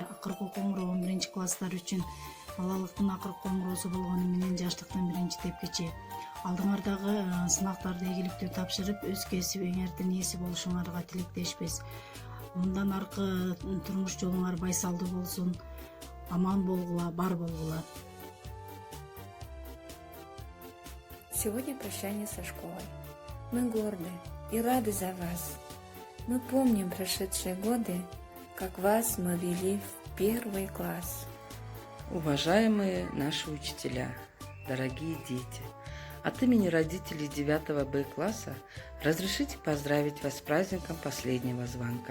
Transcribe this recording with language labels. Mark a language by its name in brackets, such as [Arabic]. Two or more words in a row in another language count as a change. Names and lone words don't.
[Kyrgyz] Акыркы коңгуроо 11 класстар үчүн балалыктын акыркы коңгуроосу болгону менен жаштыктын биринчи тепкичи. Алдыңардагы сынактарды ийгиликтүү тапшырып, өз кесибиңердин ээси болушуңарга тилектешпиз. Мындан аркы турмуш жолуңар байсалдуу болсун, аман болгула, бар болгула. [Russian] Сегодня прощание со школой. Мы горды и рады за вас. Мы помним прошедшие годы, как вас мы вели в 1 класс. Уважаемые наши учителя, дорогие дети, от имени родителей 9 Б класса разрешите поздравить вас с праздником последнего звонка.